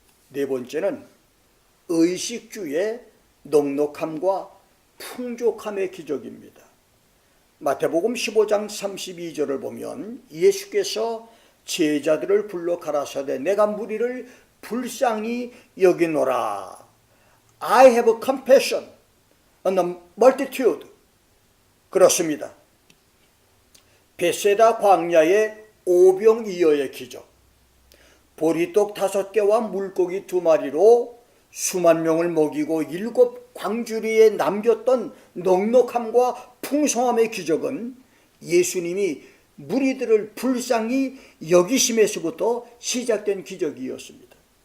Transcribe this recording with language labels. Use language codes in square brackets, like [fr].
[ko] 네 번째는 의식주의 넉넉함과 풍족함의 기적입니다. 마태복음 15장 32절을 보면 예수께서 제자들을 불러 가라사대 내가 무리를 불쌍히 여기노라. [en] I have compassion on the multitude. [ko] 그렇습니다. 베세다 광야의 오병이어의 기적, 보리떡 5개와 물고기 2마리로 수만 명을 먹이고 7 광주리에 남겼던 넉넉함과 풍성함의 기적은 예수님이 무리들을 불쌍히 여기심에서부터 시작된 기적이었습니다.